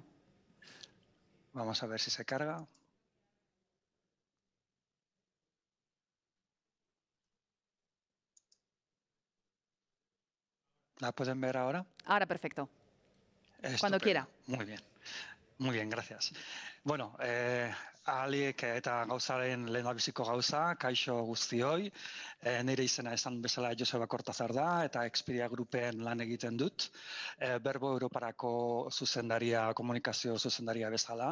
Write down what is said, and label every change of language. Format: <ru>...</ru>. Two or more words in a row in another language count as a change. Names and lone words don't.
<es>Vamos a ver si se carga. ¿La pueden ver ahora? Ahora perfecto. Cuando Estupendo. quiera. Muy bien, gracias.</es> <eu>Bueno, ahalik eta gauzaren lehendabiziko gauza, kaixo guztioi, nire izena esan bezala Joseba Cortázar da, eta Expedia Grupen lan egiten dut, Berbo Europarako zuzendaria, komunikazio zuzendaria bezala.</eu>